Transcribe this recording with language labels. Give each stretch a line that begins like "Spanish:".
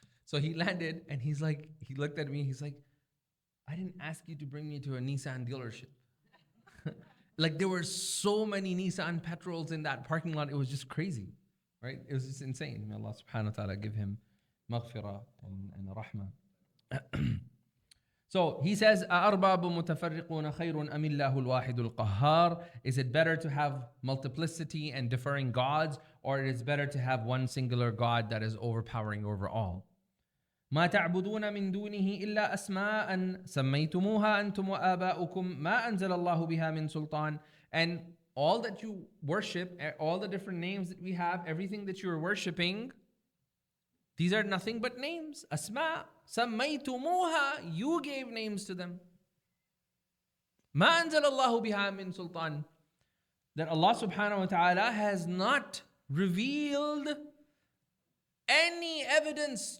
English: So he landed and he looked at me. He's like, I didn't ask you to bring me to a Nissan dealership. Like there were so many Nissan petrols in that parking lot. It was just crazy, right? It was just insane. May Allah subhanahu wa ta'ala give him maghfirah and rahmah. So he says,
Arabic: أَأَرْبَابٌ مُتَفَرِّقُونَ خَيْرٌ أَمِ اللَّهُ الْوَاحِدُ الْقَهَّارُ.
English: Is it better to have multiplicity and differing gods, or it is better to have one singular God that is overpowering over all?
Arabic: ما تعبدون من دونه إلا أسماء سميتموها أنتم وآباؤكم ما أنزل الله بها من سلطان.
English: And all that you worship, all the different names that we have, everything that you are worshipping, these are nothing but names.
Arabic: Asma, sammaytumuha,
English: you gave names to them.
Arabic: Ma anzalallahu biha min sultan.
English: That Allah subhanahu wa ta'ala has not revealed any evidence.